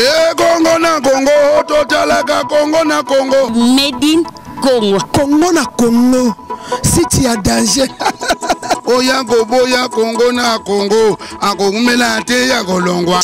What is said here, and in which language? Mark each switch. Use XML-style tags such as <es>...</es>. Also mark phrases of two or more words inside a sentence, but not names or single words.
<ln>Congo na Congo, totalaka Congo na Congo.</ln> <en>Made in Congo.</en> <ln>Congo na Congo.</ln> <fr>Si tu as danger.</fr> <ln>Oya boya Congo na Congo. Ako kumela te ya kolongwa.</ln>